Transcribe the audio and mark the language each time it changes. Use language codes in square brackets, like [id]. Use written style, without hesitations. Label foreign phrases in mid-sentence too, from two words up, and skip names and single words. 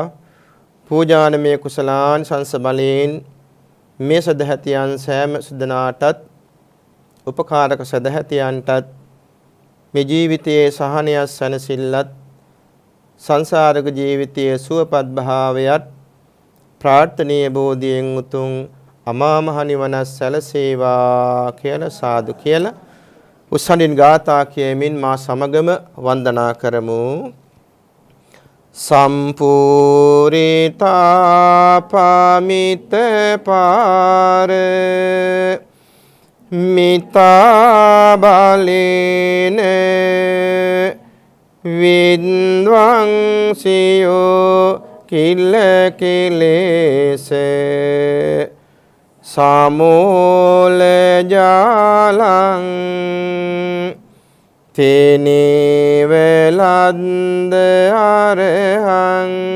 [si] පූජානමය කුසලාන් සංස බලයෙන් මේ සදහැතියන් සෑම සුදනාටත් උපකාරක සදහැතියන්ටත් මේ ජීවිතයේ සහනය සැනසෙල්ලත් සංසාරික ජීවිතයේ සුවපත් භාවයත් ප්‍රාර්ථනීය බෝධියෙන් උතුම් අමා මහ නිවන සැලසේවා කියලා සාදු කියලා උස්සනින් ගාථා කියමින් මා සමගම වන්දනා කරමු. [pi] සම්පූරිතා පමිත පාර මිතා බලේන විද්වංසියෝ කිල කිලේස සමෝල ජාලං තේනේවලන්ද අරහං